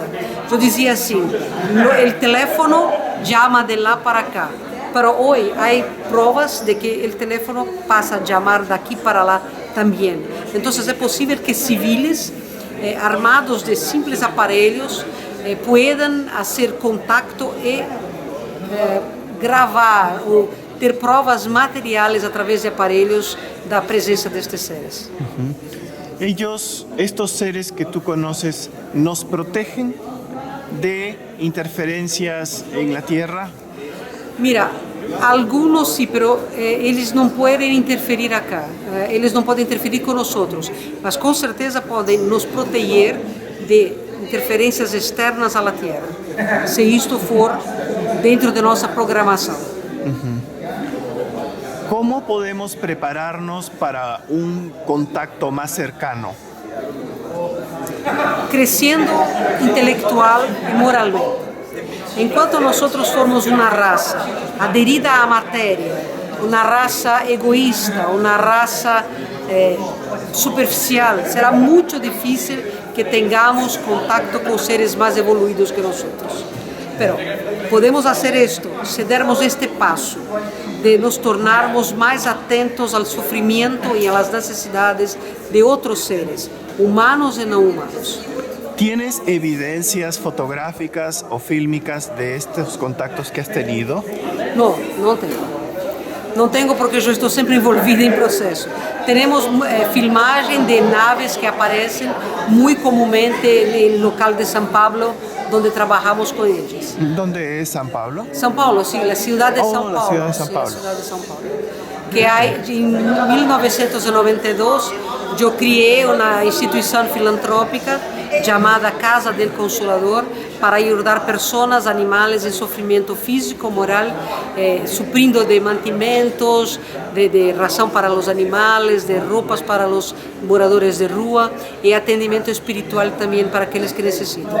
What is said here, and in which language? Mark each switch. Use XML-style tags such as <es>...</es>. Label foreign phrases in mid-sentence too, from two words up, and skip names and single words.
<pt>Eu dizia assim: o teléfono chama de lá para cá. Pero hoje há provas de que o teléfono passa a chamar daqui para lá também. Então, é possível que civis armados de simples aparelhos</pt> <es>puedan hacer contacto y</es> <pt>gravar o ter provas materiales a través de aparelhos da presença destes seres.</pt> <es>Ellos, estos seres que tú conoces, ¿nos protegen de interferencias en la Tierra? Mira, algunos sí, pero</es> <pt>eles não podem interferir acá, eles não podem interferir com nós, mas com certeza podem nos proteger de interferências externas à Terra, se isto for dentro de nossa programação.</pt> <es>¿Cómo podemos prepararnos para un contacto más cercano?</es> <pt>Crescendo intelectual e moralmente. Enquanto nós formos uma raça aderida à matéria, uma raça egoísta, uma raça superficial, será muito difícil que tenhamos contacto com seres mais evoluídos que nós. Pero podemos fazer isto se dermos este passo de nos tornarmos mais atentos ao sofrimento e às necessidades de outros seres, humanos e não humanos.</pt> <es>¿Tienes evidencias fotográficas o fílmicas de estos contactos que has tenido?</es> <pt>Não, não tenho. Não tenho porque eu estou sempre envolvida em processo. Temos filmagem de naves que aparecem muito comumente no local de São Paulo, onde trabalhamos com eles.</pt> <es>¿Dónde es San Pablo?</es> <pt>São Paulo, sim, a cidade de São Paulo.</pt> <es>La ciudad de San Sí, Pablo. la ciudad de São Paulo.</es> <pt>Que em 1992 eu criei uma instituição filantrópica chamada Casa del Consolador para ajudar pessoas, animais em sofrimento físico, moral, suprindo de mantimentos, de ração para os animais, de roupas para os moradores de rua e atendimento espiritual também para aqueles que necessitam.</pt>